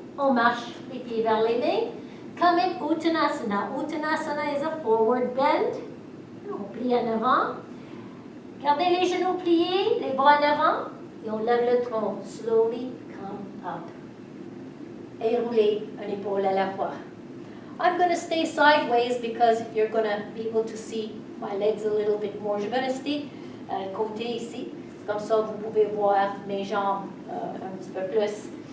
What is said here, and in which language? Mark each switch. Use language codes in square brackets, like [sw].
[fr] On marche les pieds vers les mains. [en] Come in Uttanasana. Uttanasana is a forward bend. [fr] On plie en avant. Gardez les genoux pliés, les bras en avant. Et on lève le tronc. [en] Slowly come up. [fr] Et roulez une épaule à la fois. [en] I'm going to stay sideways because you're going to be able to see my legs a little bit more. [fr] Je vais rester côté ici. Comme ça, vous pouvez voir mes jambes un petit peu plus.